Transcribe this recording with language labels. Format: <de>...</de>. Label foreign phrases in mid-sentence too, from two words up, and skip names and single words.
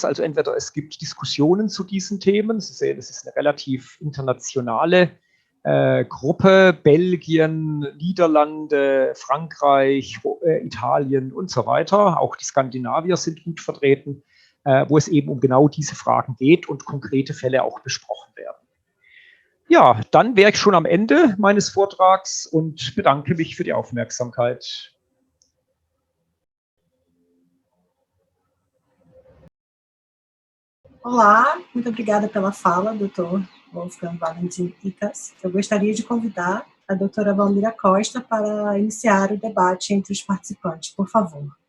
<de>Also entweder es gibt Diskussionen zu diesen Themen. Sie sehen, es ist eine relativ internationale Gruppe, Belgien, Niederlande, Frankreich, Italien und so weiter. Auch die Skandinavier sind gut vertreten, wo es eben um genau diese Fragen geht und konkrete Fälle auch besprochen werden. Ja, dann wäre ich schon am Ende meines Vortrags und bedanke mich für die Aufmerksamkeit.</de> <pt>Olá, muito obrigada pela fala, Dr. Wolfgang Valentin Icas. Eu gostaria de convidar a doutora Valmira Costa para iniciar o debate entre os participantes, por favor.</pt>